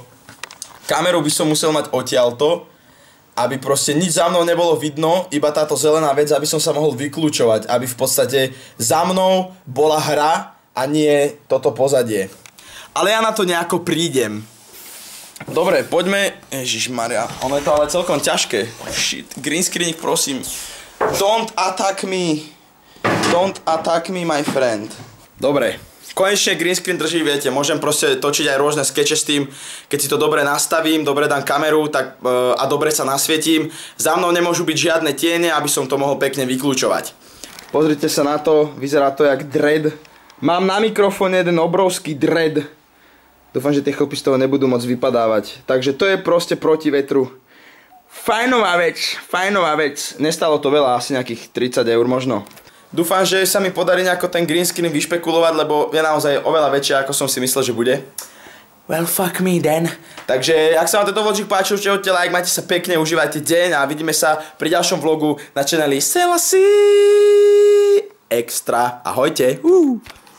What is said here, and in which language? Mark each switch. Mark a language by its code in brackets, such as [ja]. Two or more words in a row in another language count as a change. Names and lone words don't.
[sk] Kameru by som musel mať odtiaľto, aby proste nič za mnou nebolo vidno, iba táto zelená vec, aby som sa mohol vyklúčovať, aby v podstate za mnou bola hra a nie toto pozadie. Ale ja na to nejako prídem. Dobre, poďme... Ježišmaria, ono je to ale celkom ťažké. [en] Shit, green screen, prosím. Don't attack me. Don't attack me, my friend. [sk] Dobre. Konečne [en] green screen [sk] drží, viete, môžem proste točiť aj rôzne skeče s tým, keď si to dobre nastavím, dobre dám kameru a dobre sa nasvietím. Za mnou nemôžu byť žiadne tiene, aby som to mohol pekne vyklúčovať. Pozrite sa na to, vyzerá to jak dread. Mám na mikrofóne jeden obrovský dread. Dúfam, že tie chlpy z toho nebudú môcť vypadávať. Takže to je proste proti vetru. Fajnová vec. Nestalo to veľa, asi nejakých 30 € možno. Dúfam, že sa mi podarí nejako ten [en] green screen [sk] vyšpekulovať, lebo je naozaj oveľa väčšia, ako som si myslel, že bude. [en] Well, fuck me then. [sk] Takže, ak sa vám tento vlogčík páčil, určite hoďte like, majte sa pekne, užívajte deň a vidíme sa pri ďalšom vlogu na channeli Selassie Extra. Ahojte.